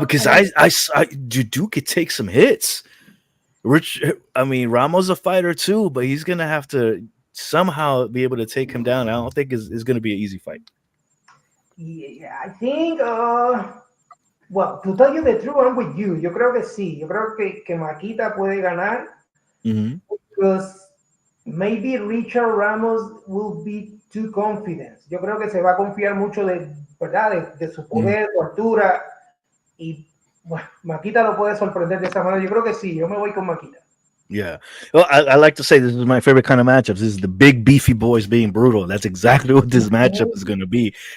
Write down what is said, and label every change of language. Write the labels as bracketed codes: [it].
[en] because Duke could take some hits. Ramos a fighter too, but he's gonna have to somehow be able to take him down. I don't think it's gonna be an easy fight. yeah, I think, well, to tell you the truth, I'm with you. [es] Yo creo que sí. Yo creo que Maquita puede ganar. Mm-hmm. [en] Because maybe Richard Ramos will be too confident. [es] Yo creo que se va a confiar mucho ¿verdad? De su poder, su altura. Y bueno, Maquita lo puede sorprender de esa manera. Yo creo que sí. Yo me voy con Maquita. [en] Yeah. Well, I like to say this is my favorite kind of matchups. This is the big beefy boys being brutal. That's exactly what this matchup is going to be.